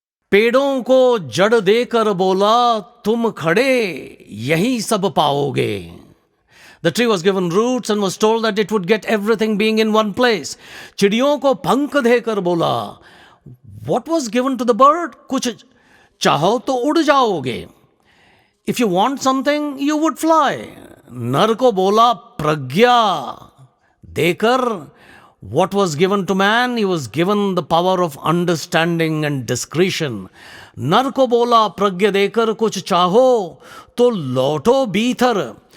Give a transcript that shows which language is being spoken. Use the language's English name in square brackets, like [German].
[Hindi] पेड़ों को जड़ देकर बोला तुम खड़े यही सब पाओगे. [English] The tree was given roots and was told that it would get everything being in one place. [Hindi] चिड़ियों को पंख देकर बोला. [English] What was given to the bird? [Hindi] कुछ चाहो तो उड़ जाओगे. [English] If you want something, you would fly. [Hindi] नर को बोला प्रज्ञा देकर. [English] What was given to man? He was given the power of understanding and discretion. [Hindi] नर को बोला प्रज्ञा देकर कुछ चाहो तो लौटो भीतर.